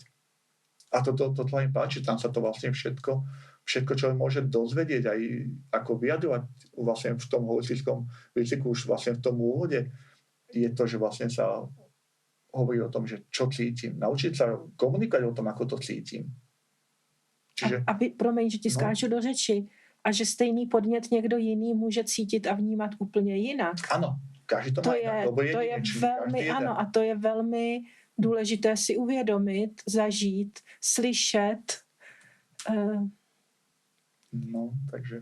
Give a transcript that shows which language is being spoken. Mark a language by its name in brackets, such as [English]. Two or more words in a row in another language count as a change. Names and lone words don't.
[Slovak] A to mi páči, tam sa to vlastne všetko, čo môže dozvedieť, aj ako vyjadrovať vlastne v tom holistickom výcviku, už vlastne v tom úvode, je to, že vlastne sa hovorí o tom, že čo cítim. Naučiť sa komunikovať o tom, ako to cítim. Čiže, [Czech] promiň, že ti skáču do řeči, a že stejný podnět někdo jiný může cítit a vnímat úplně jinak. Ano, každý to má jinak, lebo je velmi, ano, a to je velmi důležité si uvědomit, zažít, slyšet. Takže.